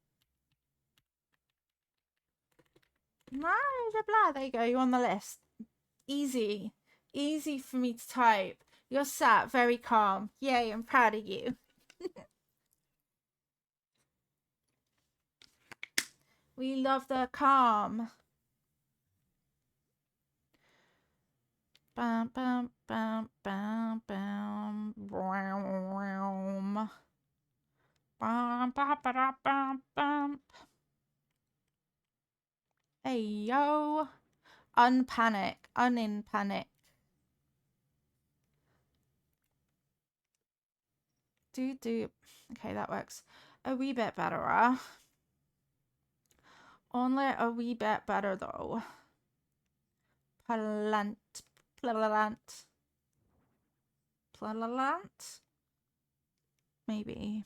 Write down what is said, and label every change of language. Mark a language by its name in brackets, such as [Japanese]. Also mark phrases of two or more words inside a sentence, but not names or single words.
[English] There you go. You're on the list. Easy. Easy for me to type. You're sat very calm. Yay, I'm proud of you. We love the calm. Bam, bam, bam, bam, bam. Bam, bam, bam, bam, bam. Hey, yo. Unpanic. In panic. Do. Okay, that works a wee bit better. Only a wee bit better, though. Plant. Maybe.